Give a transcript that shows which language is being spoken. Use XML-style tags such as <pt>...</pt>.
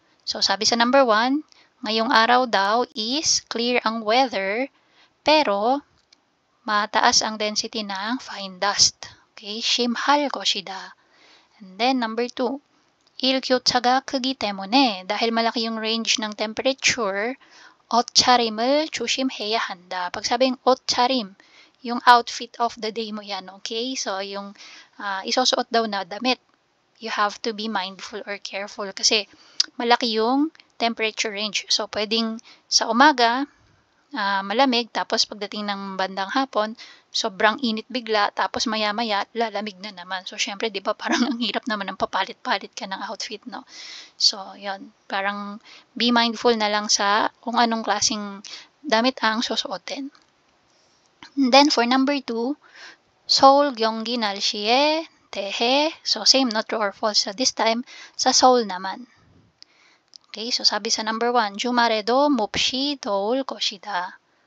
<tl>So, sabi sa number 1, ngayong araw daw is clear ang weather, pero mataas ang density ng fine dust.</tl> <ko>Okay, 심할 것이다.</ko> <en>And then, number 2,</en> <ko>일교차가 크기 때문에</ko> <tl>dahil malaki yung range ng temperature,</tl> <ko>옷차림을 조심해야 한다.</ko> <tl>Pag sabing 옷차림, yung outfit of the day mo yan, okay? So, yung isusuot daw na damit,</tl> <en>you have to be mindful or careful</en> <tl>kasi malaki yung temperature range. So, pwedeng sa umaga, malamig, tapos pagdating ng bandang hapon, sobrang init bigla, tapos maya-maya, lalamig na naman. So, syempre, di ba, parang ang hirap naman ng papalit-palit ka ng outfit, So, yun. Parang be mindful na lang sa kung anong klaseng damit ang susuotin.</tl> <en>And then for number 2,</en> <ko>서울 경기 날씨에 대해.</ko> <en>So same, no, true or false. So this time, sa Seoul naman.</en> <tl>Okay, so sabi sa number 1,</tl> <ko>주말에도 몹시 더울 것이다.</ko>